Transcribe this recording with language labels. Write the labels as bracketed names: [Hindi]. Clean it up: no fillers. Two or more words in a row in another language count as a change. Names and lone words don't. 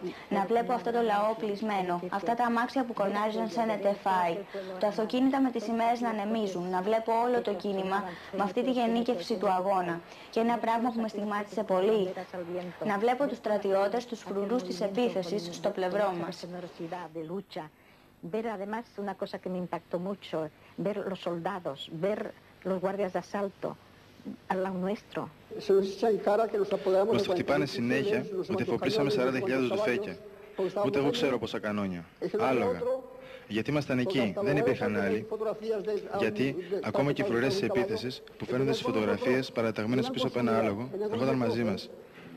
[Greek] Να βλέπω αυτό το λαό πλεισμένο, αυτά τα αμάξια που κονάριζαν σε νετεφάι, τα αυτοκίνητα με τις σημαίες να ανεμίζουν, να βλέπω όλο το κίνημα με αυτή τη γενίκευση του αγώνα. Και ένα πράγμα που με στιγμάτισε πολύ, να βλέπω τους στρατιώτες, τους φρουρούς της επίθεσης στο πλευρό μας. [Spanish] Ver además una cosa que me impactó mucho, ver los soldados, ver los guardias de asalto al lado nuestro. [Greek] Μας το χτυπάνε συνέχεια ότι εφοπλίσαμε 40.000 ντουφέκια. Ούτε εγώ ξέρω πόσα κανόνια. Άλογα. Γιατί ήμασταν εκεί, δεν υπήρχαν άλλοι. Γιατί ακόμα και οι φρουρές της επίθεσης που φαίνονται στις φωτογραφίες παραταγμένες πίσω από ένα άλογο, ερχόταν μαζί μας.